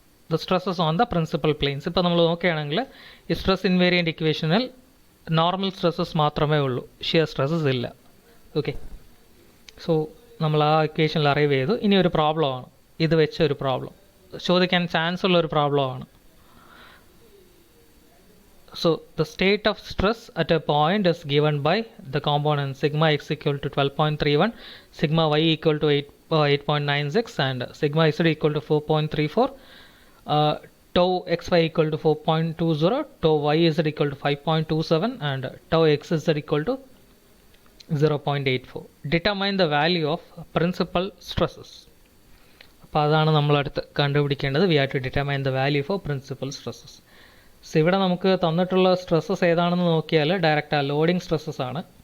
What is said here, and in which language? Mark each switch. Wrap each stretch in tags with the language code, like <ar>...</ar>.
<en>The stresses on the principal planes.</en> <ml>ഇപ്പോൾ നമ്മൾ നോക്കുകയാണെങ്കിൽ ഈ സ്ട്രെസ് ഇൻവേരിയൻ്റ് ഇക്വേഷനിൽ നോർമൽ സ്ട്രെസ്സസ് മാത്രമേ ഉള്ളൂ, ഷിയർ സ്ട്രെസ്സസ് ഇല്ല. ഓക്കെ, സോ നമ്മൾ ആ ഇക്വേഷനിൽ അറൈവ് ചെയ്തു. ഇനി ഒരു പ്രോബ്ലമാണ്, ഇത് വെച്ച ഒരു പ്രോബ്ലം ചോദിക്കാൻ ചാൻസ് ഉള്ള ഒരു പ്രോബ്ലമാണ്.</ml> <en>So the state of stress at a point is given by the component sigma x equal to 12.31, sigma y equal to 8.96 and sigma z equal to 4.34, tau xy equal to 4.20, tau yz equal to 5.27 and tau xz equal to 0.84. Determine the value of principal stresses.</en> <ml>അപ്പോൾ അതാണ് നമ്മളടുത്ത് കണ്ടുപിടിക്കേണ്ടത്.</ml> <en>We have to determine the value for principal stresses.</en> <ml>So ഇവിടെ നമുക്ക് തന്നിട്ടുള്ള stresses ഏതാണെന്ന് നോക്കിയാൽ direct loading stresses ആണ്.</ml>